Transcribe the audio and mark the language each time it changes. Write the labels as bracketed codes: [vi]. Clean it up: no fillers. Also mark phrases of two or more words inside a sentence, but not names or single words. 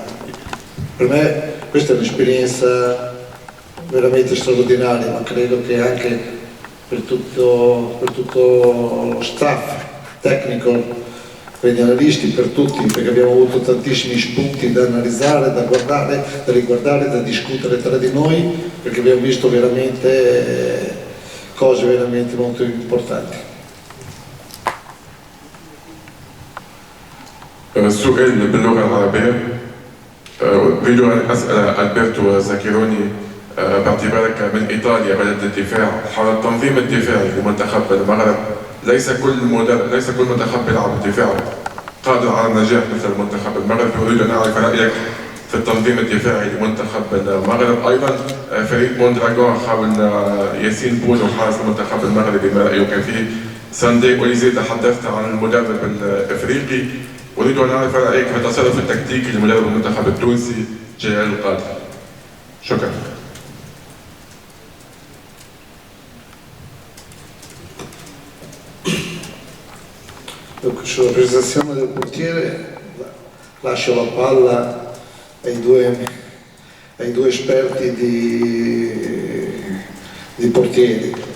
[it] Per me questa è un'esperienza veramente straordinaria, ma credo che anche per tutto lo staff tecnico, per gli analisti, per tutti, perché abbiamo avuto tantissimi spunti da analizzare, da guardare, da riguardare, da discutere tra di noi, perché abbiamo visto veramente cose veramente molto importanti. [ar] السؤال باللغة العربية. أريد أن أسأل ألبرتو زاكيروني باعتبارك من إيطاليا بلد الدفاع حول التنظيم الدفاعي لمنتخب المغرب. ليس كل منتخب يلعب الدفاع قادر على النجاح مثل المنتخب المغربي. أريد أن أعرف رأيك في التنظيم الدفاعي لمنتخب المغرب. أيضا فريق مونتراغون حول ياسين بونو حارس المنتخب المغربي، ما رأيك فيه؟ ساندي أوليزي، تحدثت عن المدرب الإفريقي. أريد أن أعرف رأيك في التصرف التكتيكي لمدرب المنتخب التونسي جلال القادر. شكرا. [it] Sulla prestazione del portiere lascio la palla ai due esperti di portieri.